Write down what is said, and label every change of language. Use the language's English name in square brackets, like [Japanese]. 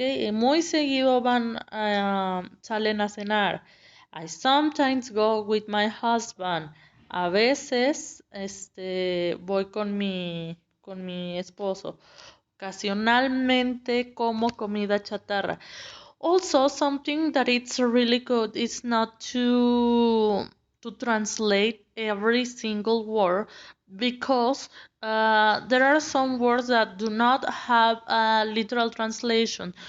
[Spanish] Y muy seguido salen a cenar. [English] I sometimes go with my husband. [Spanish] A veces, voy con mi esposo. Ocasionalmente como comida chatarra. [English] Also, something that it's really good is not to translate every single word because there are some words that do not have a literal translation.